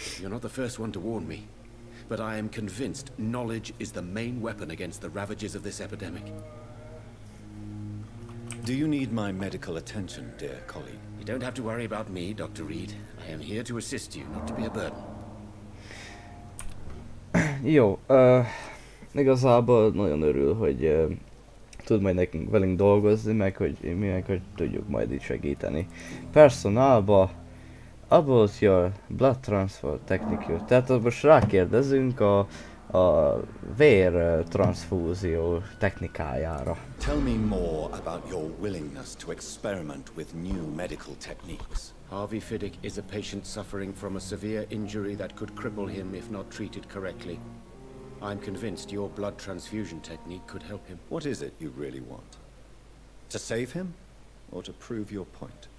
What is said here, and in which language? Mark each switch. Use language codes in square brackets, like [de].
[en] You're not the first one to warn me, but I am convinced knowledge is the main weapon against the ravages of this epidemic. Do you need my medical attention, dear colleague? You don't have to worry about me, Dr. Reed. I am here to assist you, not to be a burden. [hu] Jó, igazából nagyon örül, hogy tud majd nekünk velünk dolgozni, meg hogy tudjuk majd így segíteni. [en] Personálba, about your blood transfer technique. [hu] Tehát most rákérdezünk a vér transfúzió technikájára. [en] Tell me more about your willingness to experiment with new medical techniques. Harvey Fiddick is a patient suffering from a severe injury that could cripple him if not treated correctly. I'm convinced your blood transfusion technique could help him. What is it you really want? To save him, or to prove your point?